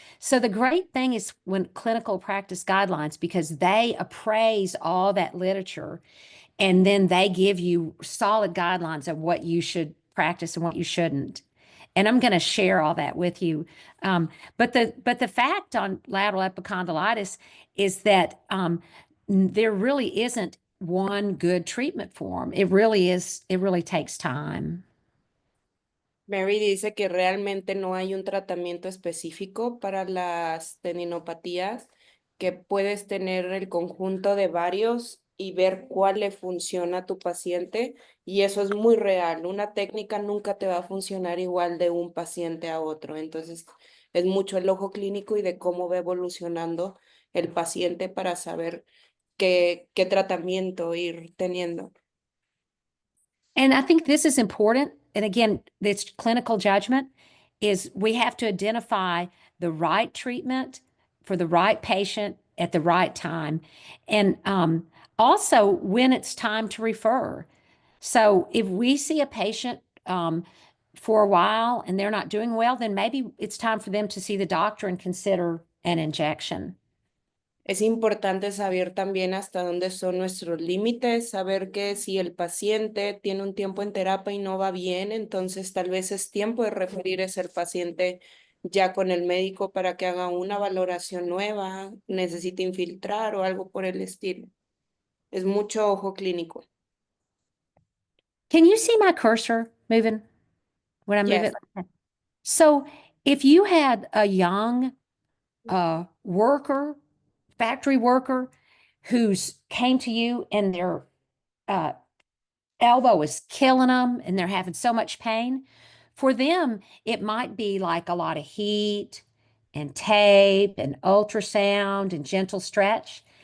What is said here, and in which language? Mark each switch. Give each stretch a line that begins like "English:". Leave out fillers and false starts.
English: So the great thing is when clinical practice guidelines, because they appraise all that literature and then they give you solid guidelines of what you should practice and what you shouldn't. And I'm going to share all that with you. But the fact on lateral epicondylitis is that there really isn't one good treatment form. It really takes time.
Spanish: Mary dice que realmente no hay un tratamiento específico para las tendinopatías, que puedes tener el conjunto de varios y ver cuál le funciona a tu paciente, y eso es muy real. Una técnica nunca te va a funcionar igual de un paciente a otro, entonces es mucho el ojo clínico y de cómo va evolucionando el paciente para saber qué tratamiento ir teniendo.
English: And I think this is important. And again, this clinical judgment is we have to identify the right treatment for the right patient at the right time. And also when it's time to refer. So if we see a patient for a while and they're not doing well, then maybe it's time for them to see the doctor and consider an injection.
Spanish: Es importante saber también hasta dónde son nuestros límites, saber que si el paciente tiene un tiempo en terapia y no va bien, entonces tal vez es tiempo de referir a ese paciente ya con el médico para que haga una valoración nueva, necesite infiltrar o algo por el estilo. Es mucho ojo clínico.
English: Can you see my cursor moving when I move Yes. it like that? So if you had a young worker, factory worker, who's came to you and their uh, elbow is killing them and they're having so much pain, for them, it might be like a lot of heat and tape and ultrasound and gentle stretch.